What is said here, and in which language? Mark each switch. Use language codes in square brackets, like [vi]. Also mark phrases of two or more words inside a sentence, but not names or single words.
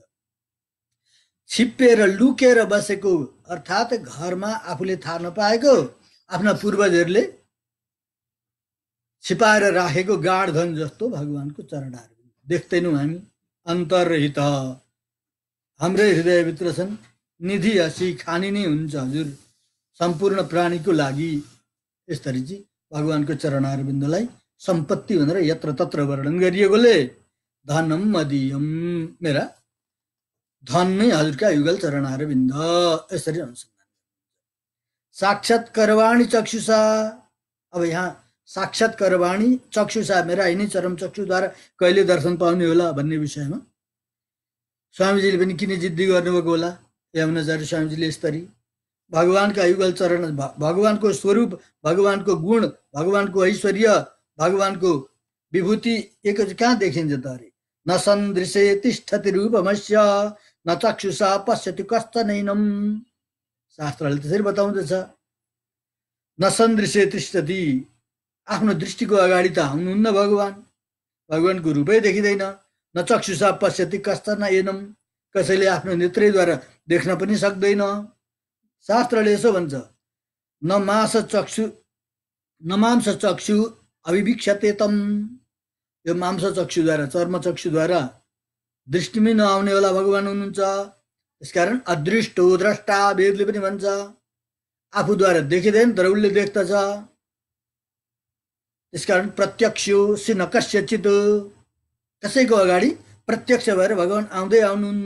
[ne] छिप्पेर लुकेर बसेको अर्थात् घरमा आफूले थाहा नपाएको आफ्ना पूर्वजहरूले छिपाएर राखेको गाढ धन जस्तो भगवानको चरणारविन्द देख्दैनौँ हामी। अन्तर्हित हाम्रै हृदयभित्र छन्। निधि हसी खानी नै हुन्छ हजुर सम्पूर्ण प्राणीको लागि। यसरी चाहिँ भगवानको चरणारविन्दलाई सम्पत्ति भनेर यत्र तत्र वर्णन गरिएकोले [sa] धनम मदीयम, [ne] मेरा धन नै हजुरका युगल चरणारविन्द यसरी अनुसन्धान। [sa] साक्षात्करवाणी चक्षुषा। [ne] अब यहाँ [sa] साक्षात्करवाणी चक्षुषा, [ne] मेरा यिनै चरम चक्षुद्वारा कहिले दर्शन पाउने होला भन्ने विषयमा स्वामीजीले पनि किन जिद्दी गर्नुभएको होला। यमुनाचार्य स्वामीजीले यसरी भगवानका युगल चरण, भगवानको स्वरूप, भगवानको गुण, भगवानको ऐश्वर्य, भगवानको विभूति एक कहाँ देखिन्छ त अरे। [sa] न सन्दृशे तिष्ठति रूपमस्य न चक्षुषा पश्यति कस्तनैनम। [ne] शास्त्रले त्यसरी बताउँदछ। [sa] न सन्दृशे तिष्ठति, [ne] आफ्नो दृष्टिको अगाडि त हुनुहुन्न भगवान, भगवानको रूपै देखिँदैन। [sa] न चक्षुषा पश्यति कस्तनैनम, [ne] कसैले आफ्नो नेत्रद्वारा देख्न पनि सक्दैन। शास्त्रले यसो भन्छ, [sa] न मांस चक्षु अभिवीक्षते तम। [ne] यो मांस चक्षुद्वारा, चर्म चक्षुद्वारा दृष्टिमै नआउने होला भगवान हुनुहुन्छ। त्यसकारण [sa] अदृष्टो द्रष्टा, [ne] वेदले पनि भन्छ आफूद्वारा देखिँदैन तर उसले देख्दछ। त्यसकारण [sa] प्रत्यक्षो सिन कस्यचित, [ne] कसैको अगाडि प्रत्यक्ष भएर भगवान आउँदै आउनुहुन्न।